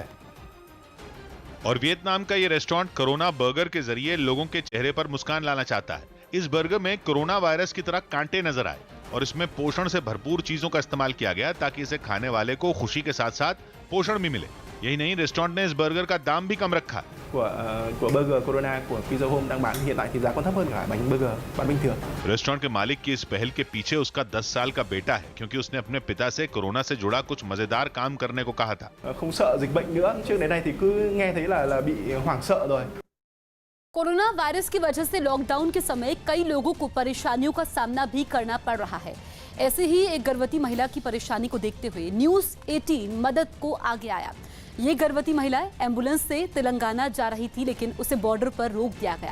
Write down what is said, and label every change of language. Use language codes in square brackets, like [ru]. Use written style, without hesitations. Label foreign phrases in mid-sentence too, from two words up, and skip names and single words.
[hi] और वियतनाम का ये रेस्टोरेंट कोरोना बर्गर के जरिए लोगों के चेहरे पर मुस्कान लाना चाहता है। इस बर्गर में कोरोना वायरस की तरह कांटे नजर आए और इसमें पोषण से भरपूर चीजों का इस्तेमाल किया गया, ताकि इसे खाने वाले को खुशी के साथ साथ पोषण भी मिले। यही नहीं, रेस्टोरेंट ने इस बर्गर का दाम भी कम रखा। [vi] của burger Corona của Pizza Home đang bán hiện tại thì giá còn thấp hơn cả bánh burger bán bình thường। [hi] रेस्टोरेंट के मालिक की इस पहल के पीछे उसका 10 साल का बेटा है, क्योंकि उसने अपने पिता से कोरोना से जुड़ा कुछ मजेदार काम करने को कहा था। [vi] Không sợ dịch bệnh nữa, trước đến nay thì cứ nghe thấy là bị hoảng sợ rồi। [hi] कोरोना वायरस की वजह से लॉकडाउन के समय कई लोगों को परेशानियों का सामना भी करना पड़ रहा है। ऐसे ही एक गर्भवती महिला की परेशानी को देखते हुए न्यूज़ 18 मदद को आगे आया। ये गर्भवती महिला एम्बुलेंस से तेलंगाना जा रही थी, लेकिन उसे बॉर्डर पर रोक दिया गया।